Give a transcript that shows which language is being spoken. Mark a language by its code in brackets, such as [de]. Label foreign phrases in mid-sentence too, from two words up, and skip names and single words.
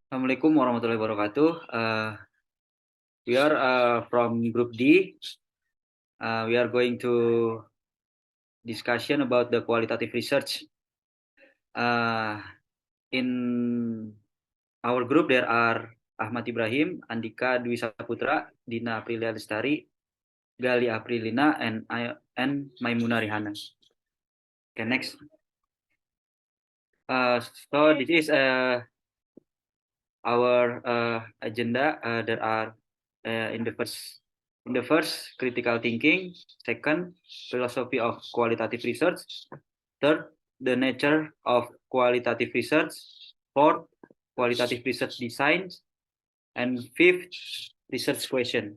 [ar] السلام عليكم ورحمة الله وبركاته. [en] We are from Group D. We are going to discussion about the qualitative research. In our group there are Ahmad Ibrahim, Andika Dwi Saputra, Dina Aprilia Lestari, Gali Aprilina, and Maimuna Rihana. Okay, next. So this is our agenda. There are in the first critical thinking, second philosophy of qualitative research, third the nature of qualitative research, fourth qualitative research design, and fifth research question.